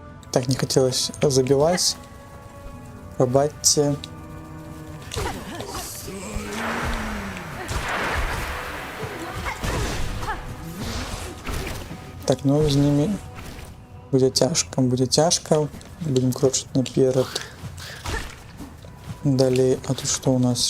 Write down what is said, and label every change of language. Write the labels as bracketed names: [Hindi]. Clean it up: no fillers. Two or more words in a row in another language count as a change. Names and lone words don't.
[Russian] Так, не хотелось забивать. [Ukrainian] Пробачьте. Так, ну з ними буде тяжко, буде тяжко. Будем крочить наперед. [Russian] Далее, а тут что у нас?